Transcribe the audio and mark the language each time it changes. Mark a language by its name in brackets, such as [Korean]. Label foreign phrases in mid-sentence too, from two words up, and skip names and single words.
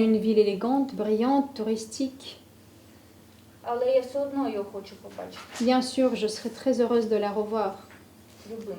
[French] une ville élégante, brillante, touristique. [Ukrainian] але я все одно його хочу побачити [French] Bien sûr, je serais très heureuse de la revoir [Ukrainian] любим.